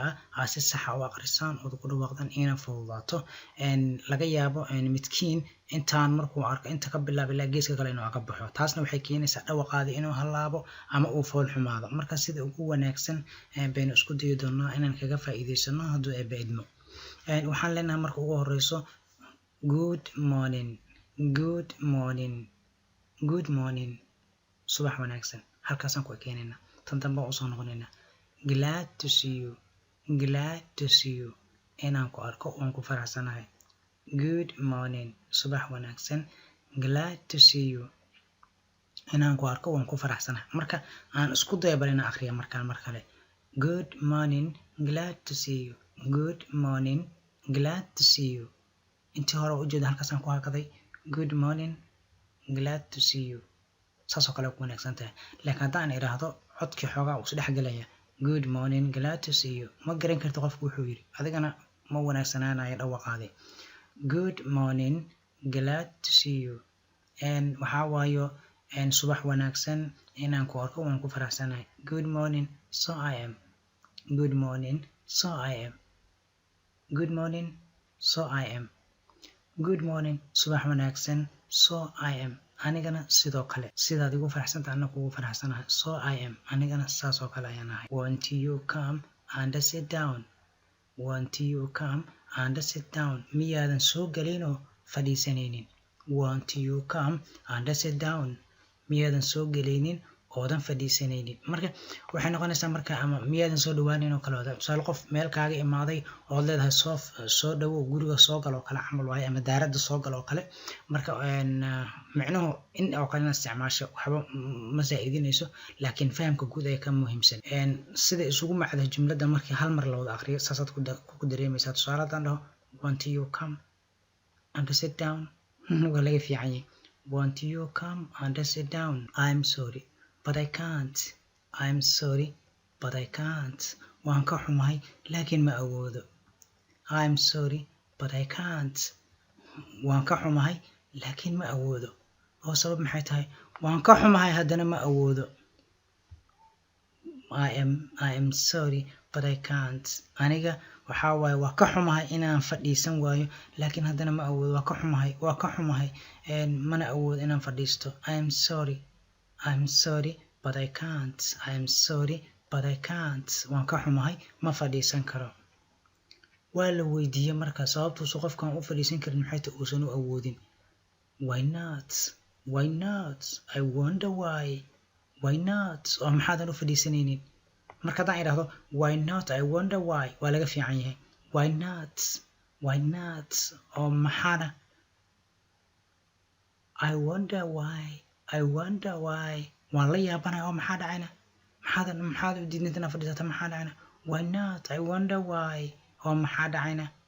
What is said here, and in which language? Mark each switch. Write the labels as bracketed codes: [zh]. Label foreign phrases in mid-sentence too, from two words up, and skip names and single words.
[so] ah si saxa u akhrisaan ood ku dhawaaqdaan ina fududaato laga yaabo midkiin intaan markuu arko inta ka bilaab ilaa geeska kale inuu aga baxo taasna waxay keenaysaa dhawaqaadii inuu halaabo ama uu fool xumaado marka sida ugu wanaagsan baynu isku dayi doonaa inaan kaga faa'iidaysano hadduu eebba idmo waxaan leenahay marka ugu horeyso [en] good morning [so] subax wanaagsan halkaasaan ku ekeenayna tan dambe usoo noqonayna glad [en] to see you [so] inaan ku arko waan ku faraxsanahay [en] good morning [so] subax wanaagsan [en] glad to see you [so] inaan ku arko waan ku faraxsanahay marka aan isku daya bal inaan akhriya markaan mar kale [en] good morning glad to see you good morning glad to see you [so] intii hore ujeeda halkaasaan ku hakaday [en] good morning glad to see you [so] saasoo kale ku wanaagsan tahay laakiin haddaan idhaahdo codkii xoogaa uu isdhex gelaya [en] good morning glad to see you [so] ma garan karti qofku wuxuu yidhi adigana ma wanaagsanaanayo dhawaqaade [en] good morning glad to see you [so] waxaa waayo subax wanaagsan inaan ku arko waan ku faraxsanahay [en] good morning so I am good morning so I am [so] good morning [en] so I am [so] good morning subax wanaagsan so I am anigana sidoo kale sidaad igu faraxsanta anna kugu faraxsanahay so I am anigana saasoo kale ayaan ahay [en] want you come and sit [so] down miyaadan soo gelinoo fadhiisanaynin [en] want you come and sit down [so] miyaadan soo gelaynin oodan fadhiisanaynin marka waxay noqonaysaa marka ama miyaadan soo dhawaanin oo kale wada tusaale qof meel kaaga imaaday ood leedahay soo dhawow guriga soo gal oo kale camal waaye ama daaradda soo gal oo kale marka micnuhu in oo kale inaad isticmaasho waxba ma saa'idinayso laakiin fahamka guud ayaa ka muhiimsan sida isugu macda jumladda markii hal mar la wada akhriyo saasaad ku dareemaysaa tusaale haddaan dhaho [en] want you come and sit down [so] waa laga fiican yahay [en] want you come and sit down I'm sorry but I can't [so] waan ka xumahay laakiin ma awoodo [en] I'm sorry but I can't [so] waan ka xumahay laakiin ma awoodo oo sabab maxay tahay waan ka xumahay haddana ma awoodo [en] I am sorry but I can't [so] aniga waxaa waaye waa ka xumahay inaan fadhiisan waayo laakiin haddana ma awoodo waa ka xumahay mana awoodo inaan fadhiisto [en] I'm sorry but I can't [so] waan ka xumahay ma fadhiisan karo waa la weydiiyey marka sababtuusu qofkan u fadhiisan karin maxay tahay uusan u awoodin [en] why not I wonder why not [so] oo maxaadan u fadhiisanaynin marka haddaan idhaahdo [en] why not I wonder why [so] waa laga fiican yahay [en] why not [so] oo maxaana [en] I wonder why [so] waan la yaabanahay oo maxaa dhacayna maxaad u diidnay inaad fadhiisato maxaa dhacayna [en] why not I wonder why [so] oo maxaa dhacayna